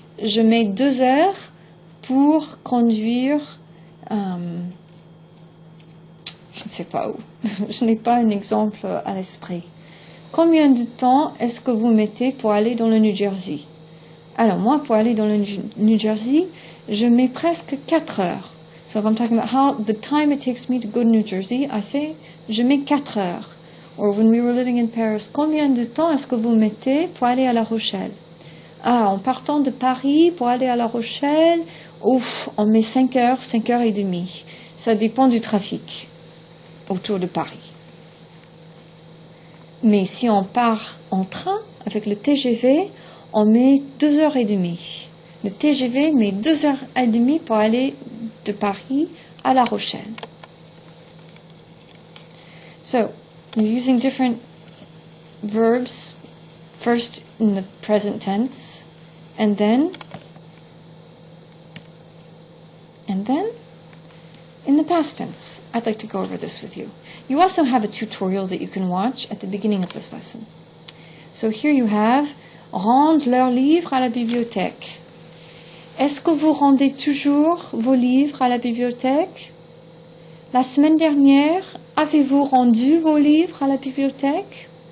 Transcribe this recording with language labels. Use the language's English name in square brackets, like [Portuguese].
[French] Je mets 2 heures pour conduire, je ne sais pas où. Je n'ai pas un exemple à l'esprit. Combien de temps est-ce que vous mettez pour aller dans le New Jersey? Alors moi, pour aller dans le New Jersey, je mets presque 4 heures. [English] So if I'm talking about how the time it takes me to go to New Jersey, I say, [French] je mets 4 heures. [English] Or when we were living in Paris, [French] combien de temps est-ce que vous mettez pour aller à La Rochelle? Ah, en partant de Paris pour aller à La Rochelle, on met 5 heures, 5 heures et demie. Ça dépend du trafic autour de Paris. Mais si on part en train avec le TGV, on met 2 heures et demie. Le TGV met 2 heures et demie pour aller de Paris à La Rochelle. [English] So, we're using different verbs, first in the present tense, and then in the past tense. I'd like to go over this with you. You also have a tutorial that you can watch at the beginning of this lesson. So here you have, [French] rendre leurs livres à la bibliothèque. Est-ce que vous rendez toujours vos livres à la bibliothèque? La semaine dernière, avez-vous rendu vos livres à la bibliothèque?